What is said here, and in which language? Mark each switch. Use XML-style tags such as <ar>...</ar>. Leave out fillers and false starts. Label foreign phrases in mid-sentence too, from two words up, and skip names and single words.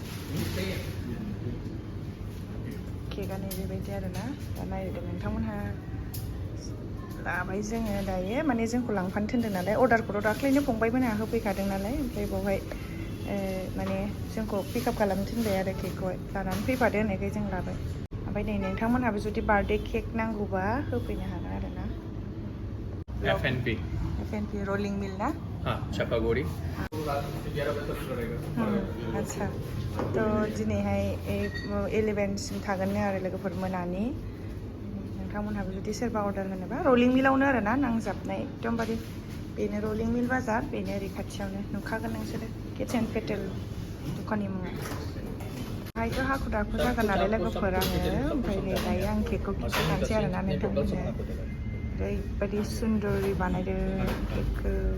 <brx>केकआनो बेबायदि आरोना दा नायदों नोंथांमोनहा लाबाय जोङो दायो माने जोंखौ लांफानो थिनदों नालाय अर्डारखौथ' दाख्लैनो फंबायमोनहा होफैखादों नालाय ओमफ्राय बेवहाय माने जोंखौ पिकआप खालामनो थिनबाय आरो केकखौहाय लानानै फैफादो होननायखाय जों लाबाय ओमफ्राय नै नोंथांमोनहाबो जुदि</brx> <en>birthday cake</en> <brx>नांगौबा होफैनो हागोन आरोना FNP रोलिंग मिल ना चापागुड़ी</brx> <hi>अच्छा तो</hi> <brx>दिनैहाय 11सिम थागोननो आरो लोगोफोर मोनानि नोंथांमोनहाबो जुदि सोरबा अर्डार होनोबा रलिं मिलावनो आरोना नांजाबनाय एकदमबारे बेनो रलिं मिल बाजार बेनो ओरै खाथियावनो नुखागोन नोंसोरो किटसेन पेटेल दखाननि मुङा बाहायथ' हाखु दाखु जागोन नालाय लोगोफोर आङो ओमफ्राय नै दायो आं केकखौ खिन्थानोसै आरोना नोंथांमोननो ओरैबायदि सुन्दरै बानायदों केकखौ</brx>